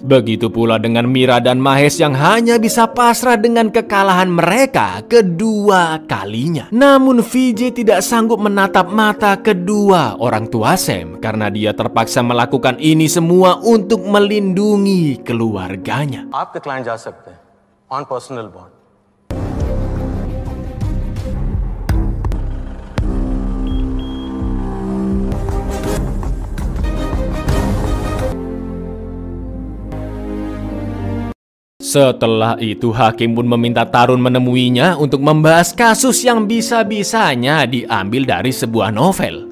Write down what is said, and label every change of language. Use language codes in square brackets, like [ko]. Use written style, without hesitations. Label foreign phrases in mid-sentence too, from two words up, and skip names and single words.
[id] Begitu pula dengan Mira dan Mahes yang hanya bisa pasrah dengan kekalahan mereka kedua kalinya. Namun VJ tidak sanggup menatap mata kedua orang tua Sam karena dia terpaksa melakukan ini semua untuk melindungi keluarganya. [hi] आपके क्लाइंट जा सकते हैं [en] on personal bond. [id] Setelah itu hakim pun meminta Tarun menemuinya untuk membahas kasus yang bisa-bisanya diambil dari sebuah novel.